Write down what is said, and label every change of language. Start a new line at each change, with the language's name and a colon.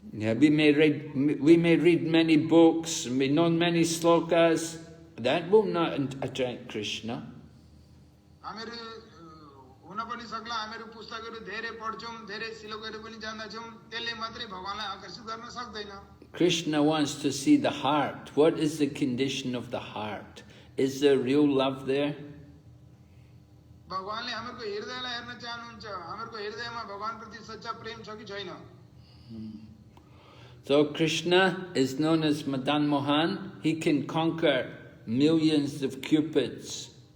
English: Yeah, we may read many books, we know many slokas. That will not attract Krishna.
Nepali: हामीहरू हुन पनि सक्ला हामीहरू पुस्तकहरू धेरै पढ्छौं धेरै श्लोकहरू पनि जान्दछौं त्यसले मात्रै भगवानलाई आकर्षित गर्न सक्दैन.
English: Krishna wants to see the heart. What is the condition of the heart? Is there real love there?
Nepali: भगवानले हामीहरूको हृदयलाई हेर्न चाहनुहुन्छ. हामीहरूको हृदयमा भगवानप्रति सच्चा प्रेम छ कि छैन.
English: So Krishna is known as Madan Mohan. He can conquer millions of cupids.